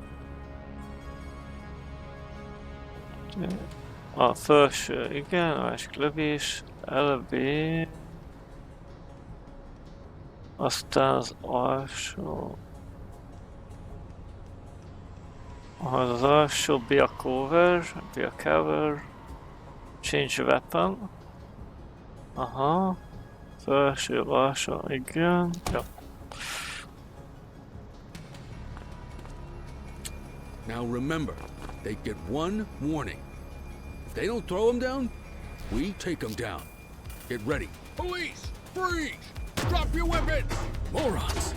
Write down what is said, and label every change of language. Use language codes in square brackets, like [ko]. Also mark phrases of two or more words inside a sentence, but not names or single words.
[hu] A felső, igen, a másik lövés, LB... Aztán az alsó... Az alsó, [en] be a cover, change weapon. [hu] Aha. Felső, alsó, igen. Jó. [en] Now remember, they get one warning. If they don't throw them down, we take them down. Get ready. Police! Freeze! Drop your weapons! Morons!